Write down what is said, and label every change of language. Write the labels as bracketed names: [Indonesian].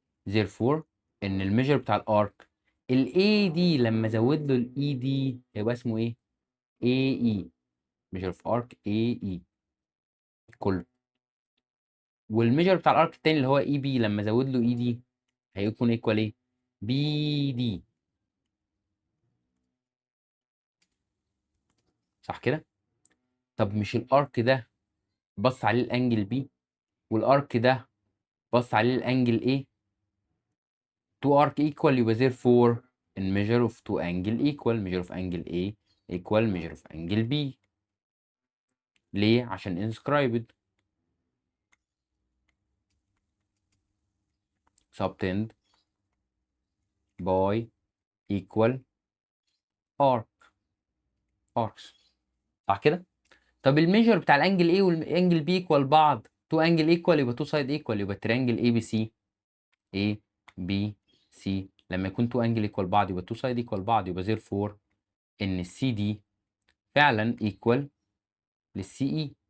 [Arabic] therefore ان الميجر بتاع الارك ال AD لما ازود له ال ED هيبقى اسمه ايه؟ AE measure of arc AE كله. والميجر بتاع الارك التاني اللي هو EB لما ازود له ED هيكون ايكوال ايه؟ BD. صح كده؟ طب مش الارك ده بص عليه الانجل B والارك ده بص عليه الانجل A؟ [English] two arc equal [Arabic] يبقى [English] therefore in measure of two angle equal measure of angle A equal measure of angle B. [Arabic] ليه؟ عشان [English] inscribed subtend by equal arcs. [Arabic] صح كده؟ طب الميجر بتاع الانجل A والانجل B equal بعض، تو انجل equal يبقى تو سايد equal، يبقى تريانجل A B C A B C لما يكون تو انجل equal بعض يبقى تو سايد equal بعض، يبقى therefore ان السي دي فعلا equal للسي اي.